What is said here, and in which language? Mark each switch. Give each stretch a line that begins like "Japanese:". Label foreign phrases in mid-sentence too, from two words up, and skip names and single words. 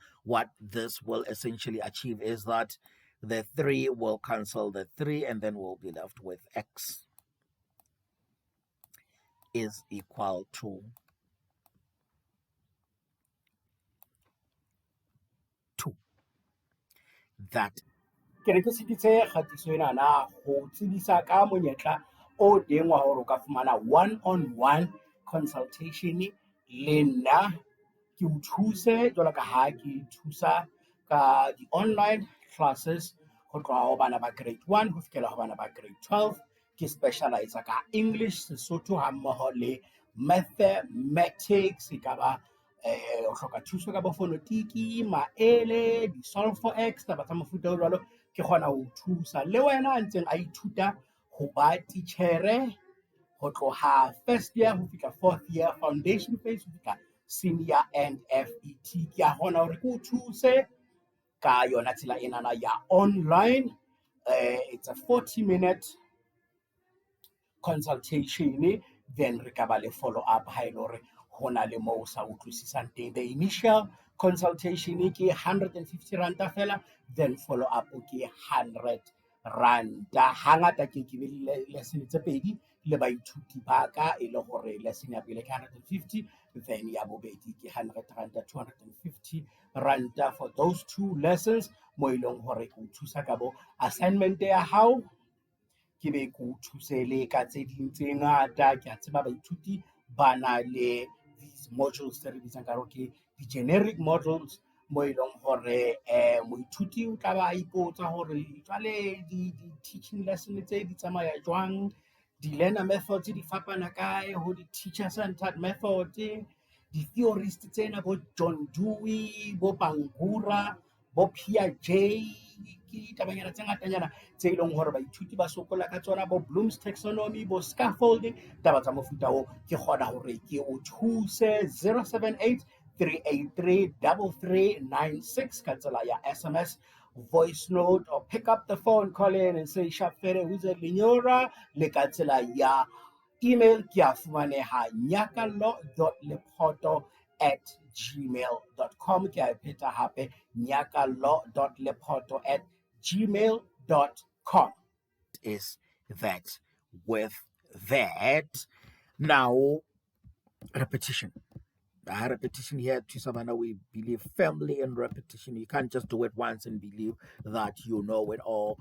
English: What this will essentially achieve is that the 3 will cancel the 3, and then we'll be left with x is equal to 2. That
Southern Sotho: ke re ke seditse kgatiso ena na go tsebisa ka monyetla o teng wa gore o ka fumana
English: one-on-one consultation
Southern Sotho: le nna ke o thuse jwalo ka ha ke thusa ka di-
English: online classes
Southern Sotho: go tloga go bana ba grade 1 go fitlhela go bana ba grade 12 ke specialize ka English, Sesotho ga mmogo le mathematics. E ka ba o hloka thuso ka bo fonetiki, maele, di-solve for x, taba tsa mofuta o jwalo, ke kgona ho thusa le wena a ntseng a ithuta ho ba titjhere go tloha
English: first year
Southern Sotho: ho fihla
English: fourth year, foundation phase
Southern Sotho: ho fihla
English: senior and FET.
Southern Sotho: Ke a kgona hore ke o thuse ka yona tsela enana ya online.
English: It's a 40-minute consultation, then
Southern Sotho: re ka ba le
English: follow up
Southern Sotho: ha e le hore ho na le moo sa utlwisisang teng.
English: The initial consultation
Southern Sotho: ke 150 ranta fela,
English: then follow up ke 100 ranta.
Southern Sotho: Hangata ke be lesson tse pedi le baithuti ba ka e le gore lesson ya pele ke 150, then ya bobedi ke 100 ranta, 250 ranta
English: for those 2 lessons
Southern Sotho: mo e leng gore o thusa ka bo assignment ya hao, ke be ke o thuse le ka tse ding tse ngata. Ke a tseba baithuti ba na le
English: these modules
Southern Sotho: tse re bitsang ka gore ke
English: di-generic modules
Southern Sotho: mo e leng gore moithuti o tla ba ipotsa gore jwale
English: di-teaching lesson
Southern Sotho: tse di tsamaya jwang,
English: di-learner methods
Southern Sotho: di fapana kae ho
English: di-teacher-centered method,
Southern Sotho: di-theorist tsena bo John Dewey, bo Bangura, bo Piaget, ke tabanyana tse ngatanyana tse leng gore baithuti ba sokola ka tsona, bo Bloom's taxonomy, bo scaffolding, taba tsa mofuta o ke kgona gore ke o thuse. 078 383 3396 ka tsela ya SMS,
English: voice note, or pick up the phone, call in and say Shafere who's a Linyora,
Southern Sotho: le ka tsela ya email ke a fumaneha
English: nyakallo.lephoto @gmail.com.
Southern Sotho: ke a pheta hape nyakallo.lephoto @gmail.com.
English: is that with that, now repetition. Repetition here to Savannah, we believe firmly in repetition. You can't just do it once and believe that you know it all.